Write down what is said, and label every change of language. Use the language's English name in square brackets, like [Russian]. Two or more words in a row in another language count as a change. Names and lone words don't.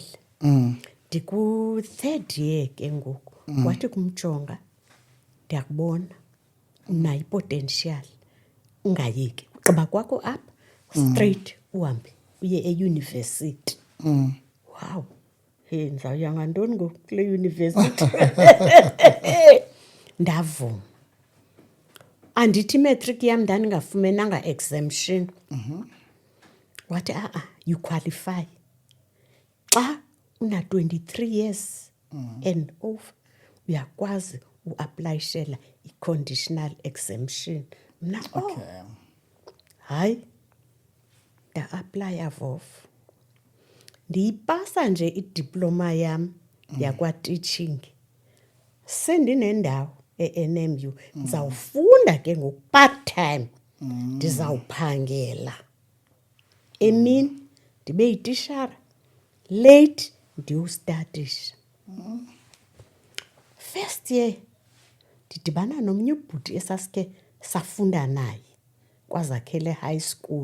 [Xhosa] Ndiku-3rd year ke ngoku wathi kumjonga ndiyakubona unayo ipotential ungayeki ugqiba kwakho apha straight uhambe uye eyunivesithi. Wow, ndizawuya ngantoni ngoku kule yunivesithi? Ndavuma. Andithi imatric yam ndandingafumenanga exemption. Wathi [English] you qualify [Xhosa] xa una [English] 23 years and over [Xhosa] uyakwazi uaplayishela i- [English] conditional exemption. [Xhosa] Mna Okay. hayi nda-aplaya Vovo. Ndiyipasa nje idiploma yam yakwa-teaching. Sendinendawo e-NMU ndizawufunda ke ngoku part-time. Ndizawuphangela emini ndibe yitishara, late ndiyostadisha. [English] First year [Xhosa] ndidibana nomnye ubhuti esasike safunda naye kwaZakhele High School.